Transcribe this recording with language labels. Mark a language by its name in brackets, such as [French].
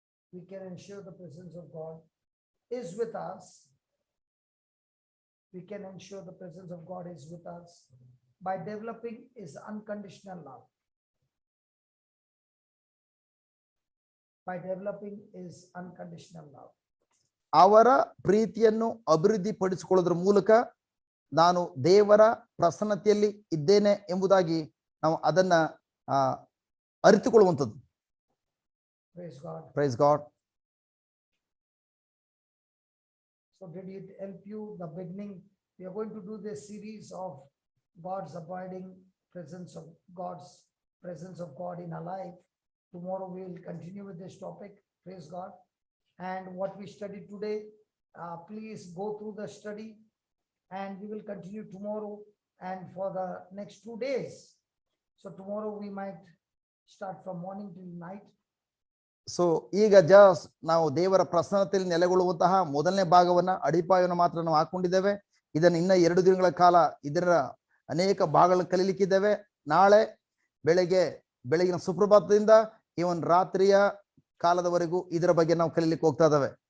[English] We can ensure the presence of God is with us. We can ensure the presence of God is with us by developing His unconditional love. By developing His unconditional love. [Kannada] ಅವರ ಪ್ರೀತಿಯನ್ನು ಅಭಿವೃದ್ಧಿಪಡಿಸಿಕೊಳ್ಳೋದ್ರ ಮೂಲಕ ನಾನು ದೇವರ ಪ್ರಸನ್ನತೆಯಲ್ಲಿ ಇದ್ದೇನೆ ಎಂಬುದಾಗಿ ನಾವು ಅದನ್ನ ಅರಿತುಕೊಳ್ಳುವಂಥದ್ದು. [English] Praise God. Praise God. So did it help you? The beginning, we are going to do this series of God's abiding presence of God in our life. Tomorrow we will continue with this topic. Praise God. And what we studied today, please go through the study, and we will continue tomorrow and for the next 2 days. So tomorrow we might start from morning till night. [Kannada] So ಈಗ ನಾವು ದೇವರ ಪ್ರಸನ್ನತೆಯಲ್ಲಿ ನೆಲೆಗೊಳ್ಳುವಂತಹ ಮೊದಲನೇ ಭಾಗವನ್ನ ಅಡಿಪಾಯವನ್ನು ಮಾತ್ರ ನಾವು ಹಾಕೊಂಡಿದ್ದೇವೆ. ಇದನ್ನು ಇನ್ನ 2 ದಿನಗಳ ಕಾಲ ಇದರ ಅನೇಕ ಭಾಗಗಳನ್ನು ಕಲೀಲಿಕ್ಕಿದ್ದೇವೆ. ನಾಳೆ ಬೆಳಗಿನ ಸುಪ್ರಭಾತದಿಂದ ಇವನ್ ರಾತ್ರಿಯ ಕಾಲದವರೆಗೂ ಇದರ ಬಗ್ಗೆ ನಾವು ಕಲೀಲಿಕ್ಕೆ ಹೋಗ್ತಾ ಇದ್ದೇವೆ.